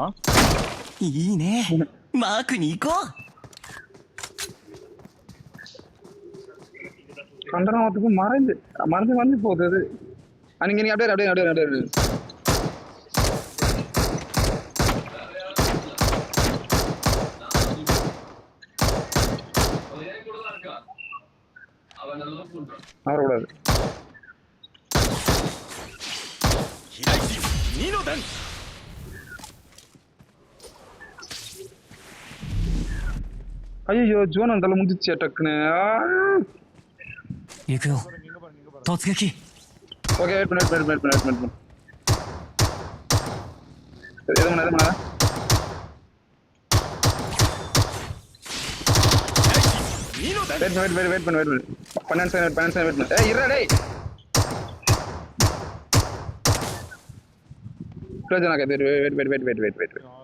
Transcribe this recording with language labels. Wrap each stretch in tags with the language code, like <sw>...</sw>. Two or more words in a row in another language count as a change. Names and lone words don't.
<ja>いいね。マークに行こう。</ja> <ta>கண்டனத்துக்கு மறைஞ்சு வந்து போகுது அது. நீங்க அப்படியே வரக்கூடாது. ஐயோ ஜோன் அந்த முடிச்சு டக்குன்னு.</ta> <ja>行くよ。突撃。</ja> <en>okay wait</en> <ta>பண்ணு எது பண்ண வெயிட் பண்ணு 12</ta> <en>second wait</en> <ta>பண்ணு. ஏய் இருடா டேய். க்ளோஸ் ஆக வெயிட்.</ta>